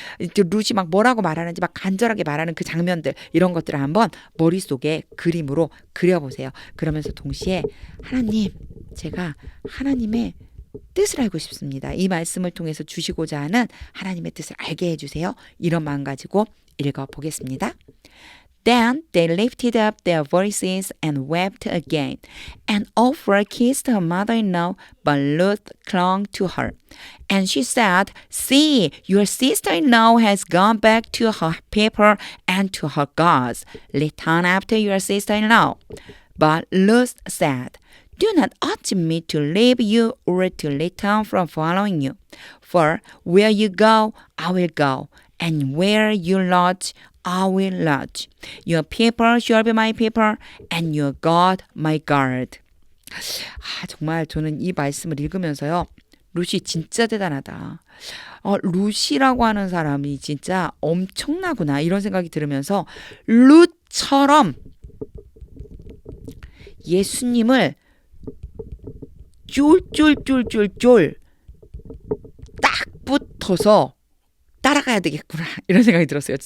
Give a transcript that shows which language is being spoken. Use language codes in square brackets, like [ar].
[ko] 이제 룻이 막 뭐라고 말하는지 막 간절하게 말하는 그 장면들 이런 것들을 한번 머릿속에 그림으로 그려보세요. 그러면서 동시에 하나님, 제가 하나님의 뜻을 알고 싶습니다. 이 말씀을 통해서 주시고자 하는 하나님의 뜻을 알게 해주세요. 이런 마음 가지고 읽어보겠습니다. [en] Then they lifted up their voices and wept again. And Orpah kissed her mother-in-law, but Ruth clung to her. And she said, See, your sister-in-law has gone back to her people and to her gods. Return after your sister-in-law. But Ruth said, Do not urge me to leave you or to return from following you. For where you go, I will go, and where you lodge, I will lodge. Your people shall be my people, and your God my God. [ko] 아, 정말 저는 이 말씀을 읽으면서요. 룻이 진짜 대단하다. 룻이라고 하는 사람이 진짜 엄청나구나 이런 생각이 들으면서 룻처럼 예수님을 쫄쫄쫄쫄쫄 딱 붙어서 따라가야 되겠구나 이런 생각이 들었어요.